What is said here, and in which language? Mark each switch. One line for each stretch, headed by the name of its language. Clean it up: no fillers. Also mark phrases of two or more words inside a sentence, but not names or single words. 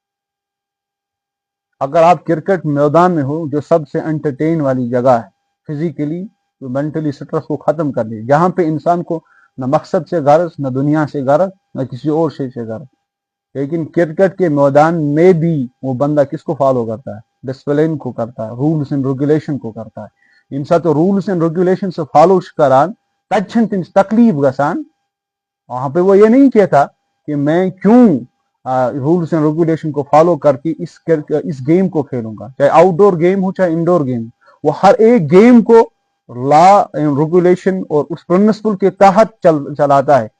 Urdu: اگر آپ کرکٹ میدان میں ہو، جو سب سے انٹرٹین والی جگہ ہے،
English: physically mentally stress
Urdu: کو ختم کر دے، جہاں پہ انسان کو نہ مقصد سے غرض، نہ دنیا سے غرض، نہ کسی اور شے سے غرض. لیکن کرکٹ کے میدان میں بھی وہ بندہ کس کو فالو کرتا ہے؟ ڈسپلن کو کرتا ہے،
English: rules and regulation
Urdu: کو کرتا ہے.
Kashmiri: ییٚمہِ ساتہٕ
English: rules and regulation
Kashmiri: سے فالو کران، تب چھنہٕ تٔمِس تکلیف گژھان.
Urdu: وہاں پہ وہ یہ نہیں کہتا کہ میں کیوں
English: rules and regulation
Urdu: کو فالو کر کے اس گیم کو کھیلوں گا، چاہے
English: outdoor game
Urdu: ہو چاہے
English: indoor game.
Urdu: وہ ہر ایک گیم کو
English: law and regulation
Urdu: اور اس پرنسپل کے تحت چلاتا ہے.